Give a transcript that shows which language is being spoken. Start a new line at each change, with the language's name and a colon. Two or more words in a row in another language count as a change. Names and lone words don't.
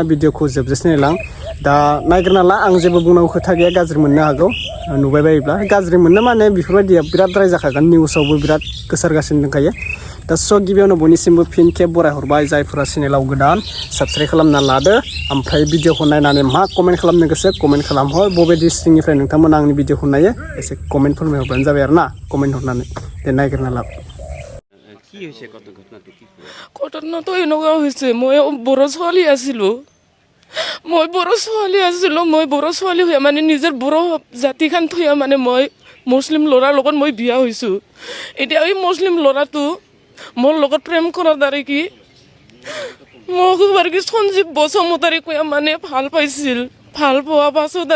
Bodo: भिडिअखौ जोबजासे नायलां दा नायग्रोना ला आं जेबो बुंनांगौ खोथा गैया गाज्रि मोननो हागौ नुबाय बायोब्ला गाज्रि मोननो माने बेफोरबायदिया बिराद राय जाखागोन निउसावबो बिराद गोसारगासिनो दंखायो दा स' गिबियावनो बयनिसिमबो फिन खेब बरायहरबाय जायफोरा चेनेलाव गोदान साबस्क्राइब खालामना लादो ओमफ्राय भिडिअखौ नायनानै मा कमेन्ट खालामनो गोसो कमेन्ट खालामहर बबे डिस्ट्रिक्टनिफ्राय नोंथांमोना आंनि भिडिअखौ नायो एसे कमेन्ट फोरमायहरबानो जाबाय आरो ना कमेन्ट हरनानै दे नायग्रोना ला
Assamese: ঘটনাটো এনেকুৱা হৈছে মই বড়ো ছোৱালী আছিলোঁ মই বড়ো ছোৱালী হৈ মানে নিজৰ বড়ো জাতিখান থৈ মানে মই মুছলিম ল'ৰাৰ লগত মই বিয়া হৈছোঁ। এতিয়া এই মুছলিম ল'ৰাটো মোৰ লগত প্ৰেম কৰাৰ দ্বাৰা কি মোক আৰু কি সঞ্জীৱ বসুমতাৰী কৈ মানে ভাল পাইছিল ভাল পোৱা পাছত আৰু